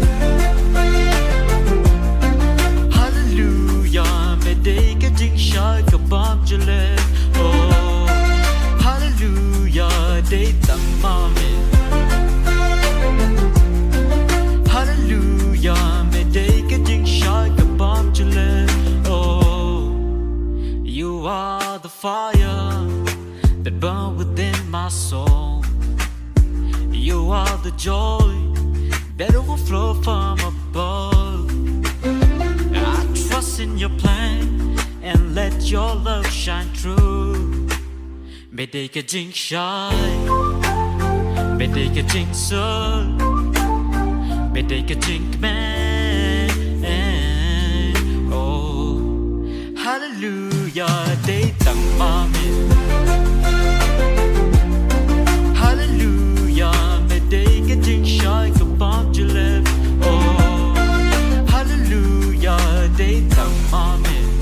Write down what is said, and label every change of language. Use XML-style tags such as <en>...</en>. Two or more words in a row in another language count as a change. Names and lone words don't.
<kha>Hallelujah, me Dei ka jingshai ka bam jale. Oh, hallelujah, Dei Tang Ma Me. Hallelujah, me Dei ka jingshai ka bam jale.</kha> <en>Oh, you are the fire that burn within my soul. You are the joy that overflow from above. I trust in your plan and let your love shine through. May they get jingshai, may they get jingsuk, may they get jingkmen.</en> <kha>Oh, hallelujah, Dei Tang Ma Me. Hallelujah, me Dei ka jingshai ka bam jale. Oh, hallelujah, Dei Tang Ma Me.</kha>